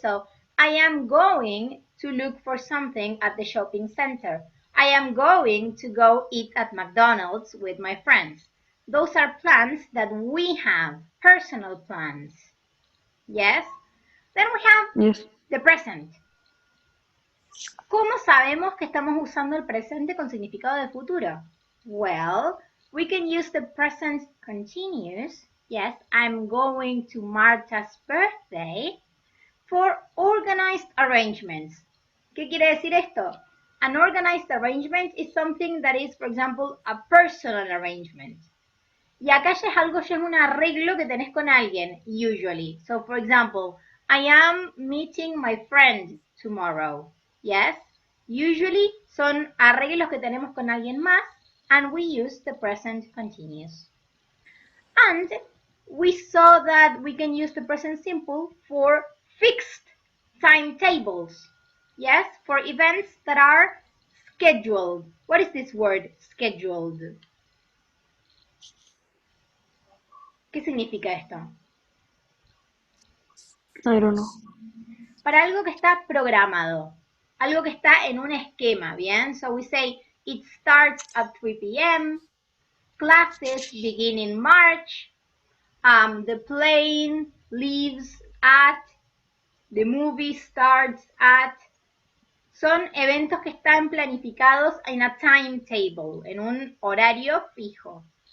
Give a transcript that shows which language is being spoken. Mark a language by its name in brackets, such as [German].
[English] So, I am going to look for something at the shopping center. I am going to go eat at McDonald's with my friends. Those are plans that we have, personal plans. Yes? Then we have Yes. the present. [Spanish] ¿Cómo sabemos que estamos usando el presente con significado de futuro? [English] Well, we can use the present continuous. Yes, I'm going to Marta's birthday for organized arrangements. [Spanish] ¿Qué quiere decir esto? [English] An organized arrangement is something that is, for example, a personal arrangement. [Spanish] Y acá ya es algo, ya es un arreglo que tenés con alguien, [English] usually. So, for example, I am meeting my friend tomorrow. Yes? Usually [Spanish] son arreglos que tenemos con alguien más, [English] and we use the present continuous. And we saw that we can use the present simple for fixed timetables. Yes? For events that are scheduled. What is this word, scheduled? [Spanish] ¿Qué significa esto? [English] I don't know. [Spanish] Para algo que está programado, algo que está en un esquema, ¿bien? [English] So we say it starts at 3 p.m., classes begin in March, the plane leaves at, the movie starts at. [Spanish] Son eventos que están planificados en [English] a timetable, [Spanish] en un horario fijo.